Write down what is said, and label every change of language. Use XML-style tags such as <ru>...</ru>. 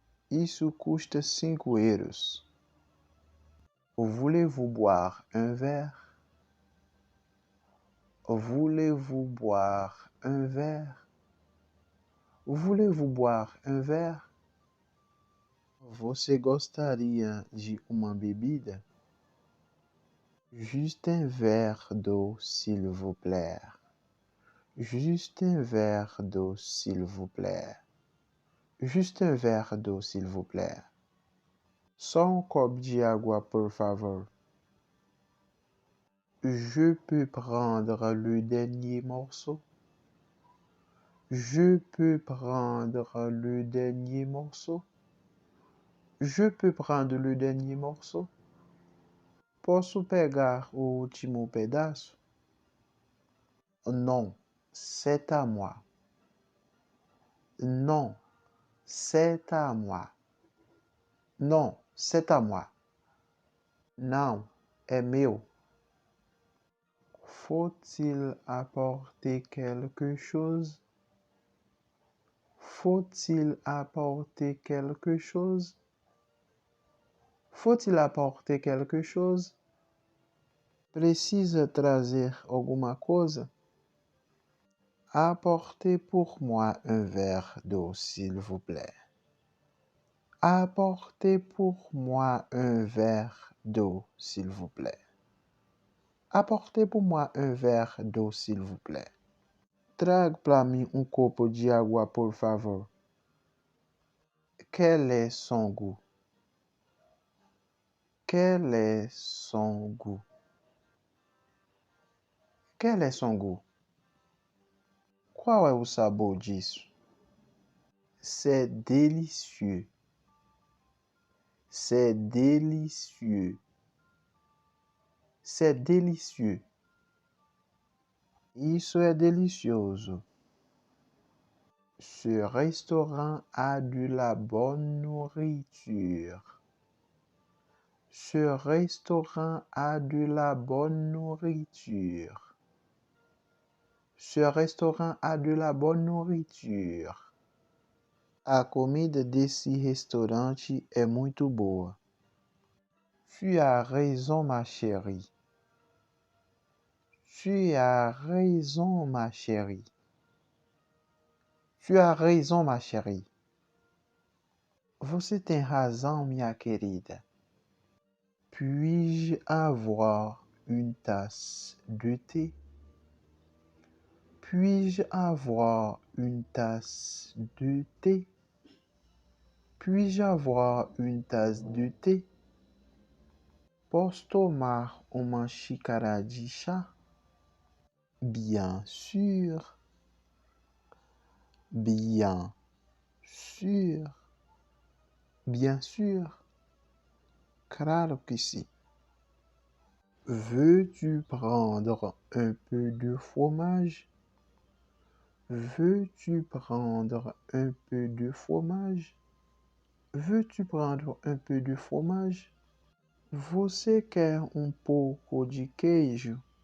<pt>Isso custa 5 euros.</pt> <fr>Voulez-vous boire un verre? Voulez-vous boire un verre? Voulez-vous boire un verre?</fr> <pt>Você gostaria de uma bebida?</pt> <fr>Juste un verre d'eau, s'il vous plaît. Juste un verre d'eau, s'il vous plaît. Juste un verre d'eau, s'il vous plaît.</fr> <pt>Só copo de água, por favor.</pt> <fr>Je peux prendre le dernier morceau? Je peux prendre le dernier morceau? Je peux prendre le dernier morceau?</fr> <pt>Posso pegar o último pedaço?</pt> <fr>Non, c'est à moi. Non, c'est à moi. Non, c'est à moi.</fr> <pt>Não, é meu.</pt> <fr>Faut-il apporter quelque chose? Faut-il apporter quelque chose? Faut-il apporter quelque chose?</fr> <pt>Precisa trazer alguma coisa?</pt> <fr>Apportez pour moi un verre d'eau, s'il vous plaît. Apportez pour moi un verre d'eau, s'il vous plaît. Apportez pour moi un verre d'eau, s'il vous plaît.</fr> <pt>Traga para mim copo de água, por favor.</pt> <fr>Quel est son goût? Quel est son goût? Quel est son goût?</fr> <pt>Qual é o sabor disso?</pt> <fr>C'est délicieux. C'est délicieux. C'est délicieux.</fr> <pt>Isso é delicioso.</pt> <fr>Ce restaurant a de la bonne nourriture. Ce restaurant a de la bonne nourriture. Ce restaurant a de la bonne nourriture.</fr> <pt>A comida desse restaurante é muito boa.</pt> <fr>Tu as raison, ma chérie. Tu as raison, ma chérie. Tu as raison, ma chérie.</fr> <pt>Você tem razão, minha querida.</pt> <fr>Puis-je avoir une tasse de thé? Puis-je avoir une tasse de thé? Puis-je avoir une tasse de thé?</fr> <pt>Posso tomar uma xícara de chá?</pt> <fr>Bien sûr. Bien sûr. Bien sûr.</fr> <pt>Claro que sim.</pt> <fr>Veux-tu prendre un peu de fromage? Veux-tu prendre un peu de fromage? Veux-tu prendre un peu de fromage?</fr> <pt>Você quer pouco de queijo?</pt>